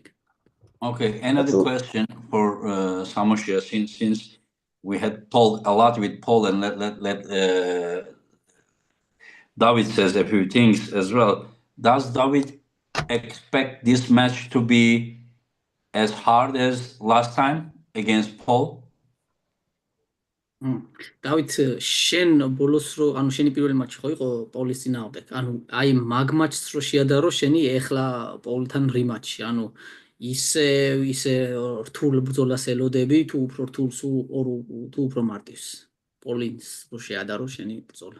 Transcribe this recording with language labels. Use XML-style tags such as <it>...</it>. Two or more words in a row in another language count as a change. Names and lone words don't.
<en>Okay, another question for Samushia, since we had Paul a lot with Paul, and let David says a few things as well. Does David expect this match to be as hard as last time against Paul?</en> <ka>დავით შენ ბოლოს რო ანუ შენი პირველი მაჩი ხო იყო პოლის წინააღმდეგ ანუ აი მაგ მაჩს რო შეადარო შენი ეხლა პოლთან რიმაჩი ანუ ისე რთულ ბრძოლას ელოდები თუ უფრო რთულს თუ უფრო მარტივს პოლინს რო შეადარო შენი ბრძოლა</ka>